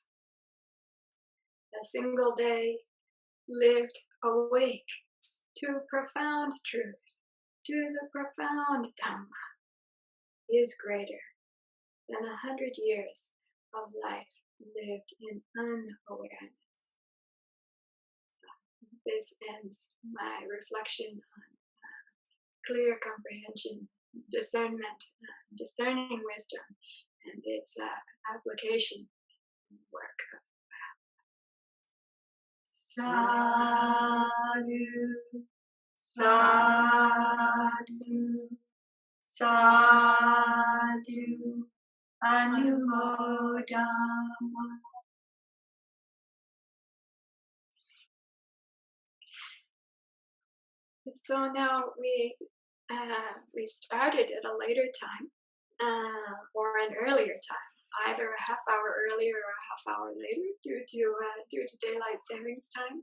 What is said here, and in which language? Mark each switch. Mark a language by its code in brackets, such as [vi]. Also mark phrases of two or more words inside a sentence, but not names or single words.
[en] A single day lived awake to profound truth, to the profound Dhamma, is greater than 100 years of life lived in unawareness. So this ends my reflection on clear comprehension, discernment, discerning wisdom, and its application in the work of [pi] Sadhu, sadhu, sadhu, anumodama. [en] So now we started at a later time or an earlier time, either a half hour earlier or a half hour later due to daylight savings time.